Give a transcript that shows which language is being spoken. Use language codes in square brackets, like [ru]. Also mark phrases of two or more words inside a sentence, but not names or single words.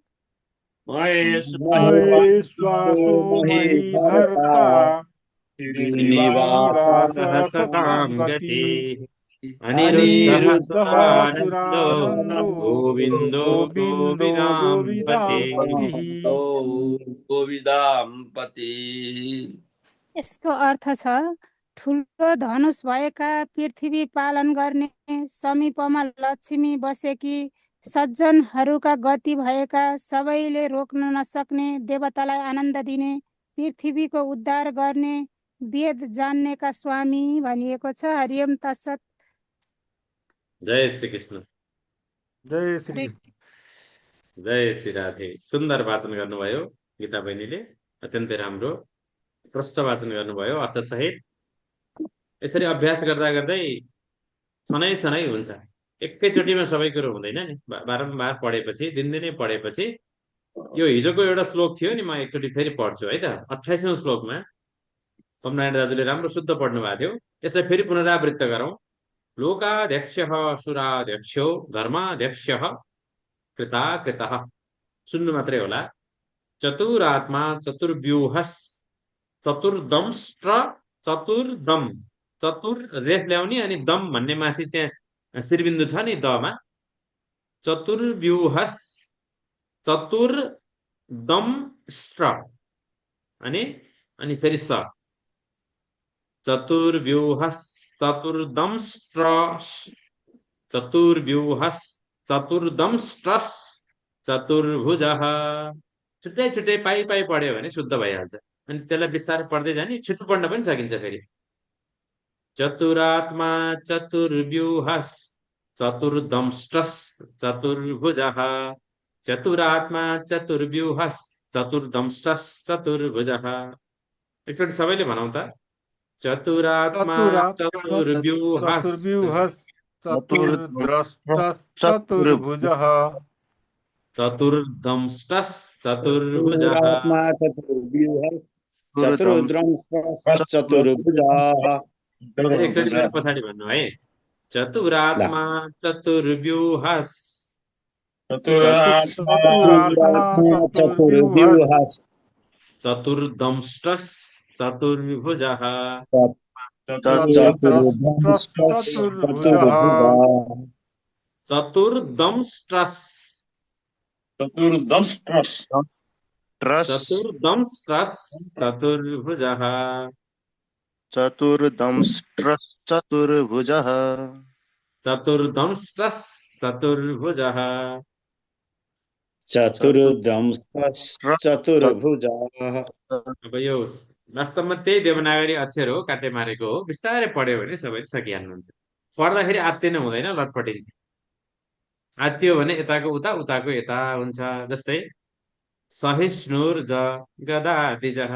[sa] महेश्वासो महीभर्ता श्रीनिवासः सतां गतिः अनिरुद्धः सुरानन्दो सुरानन्दो गोविन्दो गोविदाम्पति गोविदाम्पति [ne] यसको अर्थ छ ठुलो धनुष भएका पृथ्वी पालन गर्ने समीपमा लक्ष्मी बसेकी सज्जनहरूका गति भएका सबैले रोक्न नसक्ने देवतालाई आनन्द दिने पृथ्वीको उद्धार गर्ने वेद जान्नेका स्वामी भनिएको छ। [sa] हरिओम तत्सत। [ne] जय श्री कृष्ण। जय श्री जय श्री राधे। सुन्दर वाचन गर्नुभयो गीता बहिनीले, अत्यन्तै राम्रो प्रष्ट वाचन गर्नुभयो अर्थसहित। यसरी अभ्यास गर्दा गर्दै सनै सनै हुन्छ, एकैचोटिमा सबै कुरो हुँदैन नि। बारम्बार पढेपछि, दिनदिनै पढेपछि, यो हिजोको एउटा श्लोक थियो नि, म एकचोटि फेरि पढ्छु है त। 28औं श्लोकमा पमनारायण दाजुले राम्रो शुद्ध पढ्नु भएको थियो, यसलाई फेरि पुनरावृत्त गरौँ। [sa] लोकाध्यक्षः सुराध्यक्षो धर्माध्यक्षः कृताकृतः। [ne] सुन्नु मात्रै होला। [sa] चतुरात्मा चतुर्व्यूहस् चतुर्दंष्ट्र चतुर्दम। [ne] चतुर रेफ ल्याउने अनि दम भन्ने माथि त्यहाँ श्रीबिन्दु छ नि दमा। [sa] चतुर्व्यूहस् चतुर्दंष्ट्र [ne] अनि फेरि स। [sa] चतुर्व्यूहस् चतुर्दंष्ट्र चतुर्व्यूहस् चतुर्दंष्ट्रस् चतुर्भुजः। [ne] छुट्टै छुट्टै पाइ पाइ पढ्यो भने शुद्ध भइहाल्छ। अनि त्यसलाई बिस्तारै पढ्दै जाने, छिटो पढ्न पनि सकिन्छ फेरि। [sa] चतुरात्मा चतुर्व्यूहस् चतुर्दंष्ट्रस् चतुर्भुजः। चतुरात्मा चतुर्व्यूहस् चतुर्दंष्ट्रस् चतुर्भुजः। [ne] एकचोटि सबैले भनौँ त। [sa] चतुरात्मा चतुर्व्यूहस् चतुर्द्रष्टस् चतुर्भुजः चतुर्दंष्ट्रस् चतुर्भुजः। [ne] एकचोटि फेरि पछाडि भन्नु है। [sa] चतुरात्मा चतुर्व्यूहस् चतुर्दंष्ट्रस् चतुर्भुजः। चतुर्दंष्ट्रस् चतुर्दंष्ट्रस् चतुर्भुजः। चतुर्दंष्ट्रस् चतुर्भुजः। चतुर्दंष्ट्रस् चतुर्भुजः। चतुर्भुजः। [ne] अब यो वास्तवमा त्यही देवनागरी अक्षर हो, काटे मारेको हो। बिस्तारै पढ्यो भने सबैले सकिहाल्नुहुन्छ। पढ्दाखेरि आत्तिनु हुँदैन, लटपटिन्छ। आत्तियो भने यताको उता, उताको यता हुन्छ। जस्तै [sa] सहिष्णुर ज गदादिजः।